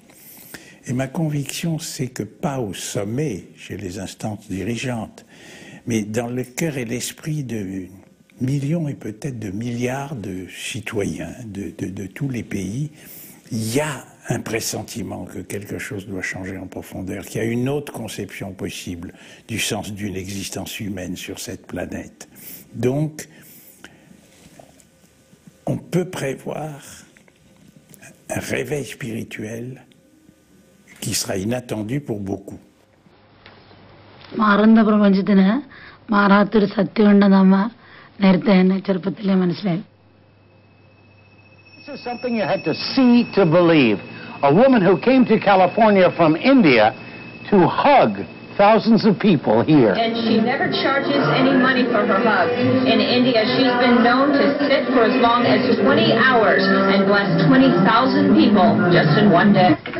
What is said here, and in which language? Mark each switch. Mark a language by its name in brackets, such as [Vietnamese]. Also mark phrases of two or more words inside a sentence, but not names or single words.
[French] Et ma conviction, c'est que pas au sommet, chez les instances dirigeantes, mais dans le cœur et l'esprit de millions et peut-être de milliards de citoyens de tous les pays, il y a un pressentiment que quelque chose doit changer en profondeur, qu'il y a une autre conception possible du sens d'une existence humaine sur cette planète. Donc, on peut prévoir un réveil spirituel qui sera inattendu pour beaucoup. [Malayalam] മാറുന്ന പ്രപഞ്ചത്തിന് മാറാത്തൊരു സത്യമുണ്ടെന്നമ്മ നേരത്തെ തന്നെ ചെറുപ്പത്തിലേ മനസ്സിലായി. [English] This is something you had to see to believe. A woman who came to California from India to hug thousands of people here. And she never charges any money for her hug. In India, she's been known to sit for as long as 20 hours and bless 20,000 people just in one day.